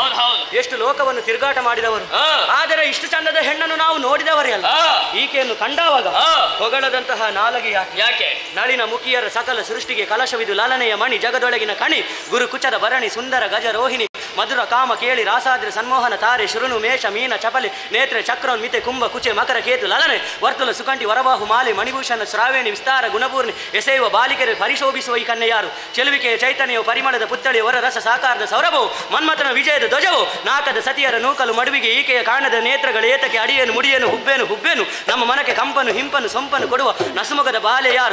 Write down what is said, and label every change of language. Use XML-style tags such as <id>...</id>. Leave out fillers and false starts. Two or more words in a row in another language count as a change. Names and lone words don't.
<kn>ಎಷ್ಟು ಲೋಕವನ್ನು ತಿರುಗಾಟ ಮಾಡಿದವರು, ಆದರೆ ಇಷ್ಟು ಚಂದದ ಹೆಣ್ಣನ್ನು ನಾವು ನೋಡಿದವರೇ ಅಲ್ಲ. ಈಕೆಯನ್ನು ಕಂಡಾವಾಗ ಹೊಗಳದಂತಹ ನಾಲಗೆ ಯಾಕೆ? ನಳಿನ ಮುಖಿಯರ ಸಕಲ ಸೃಷ್ಟಿಗೆ ಕಲಶವಿದು ಲಲನೆಯ ಮಣಿ ಜಗದೊಳಗಿನ ಕಣಿ ಗುರು ಕುಚದ ಭರಣಿ ಸುಂದರ ಗಜ ರೋಹಿಣಿ ಮಧುರ ಕಾಮ ಕೇಳಿ ರಾಸಾದ್ರಿ ಸನ್ಮೋಹನ ತಾರೆ ಶುರುನು ಮೇಷ ಮೀನ ಚಪಲಿ ನೇತ್ರ ಚಕ್ರನ್ ಮಿತೆ ಕುಂಭ ಕುಚೆ ಮಕರ ಕೇತು ಲಲನೆ ವರ್ತುಲ ಸುಕಂಠಿ ವರಬಾಹು ಮಾಲೆ ಮಣಿಭೂಷಣ ಶ್ರಾವೇಣಿ ವಿಸ್ತಾರ ಗುಣಪೂರ್ಣಿ ಎಸೆಯುವ ಬಾಲಿಕೆರೆ ಪರಿಶೋಭಿಸುವ ಈ ಕನ್ಯೆಯಾರು? ಚೆಲುವಿಕೆಯ ಚೈತನ್ಯವು ಪರಿಮಳದ ಪುತ್ತಳಿಯ ಹೊರ ರಸ ಸಾಕಾರದ ಸೌರಭವು ಮನ್ಮಥನ ವಿಜಯದ ಧ್ವಜವು ನಾಕದ ಸತಿಯರ ನೂಕಲು ಮಡುವಿಗೆ ಈಕೆಯ ಕಾರಣದ ನೇತ್ರಗಳ ಏತಕ್ಕೆ ಅಡಿಯೇನು ಮುಡಿಯೇನು ಹುಬ್ಬೇನು ನಮ್ಮ ಮನಕ್ಕೆ ಕಂಪನು ಹಿಂಪನು ಸೊಂಪನು ಕೊಡುವ ನಸುಮುಖದ ಬಾಲೆ ಯಾರು?</kn>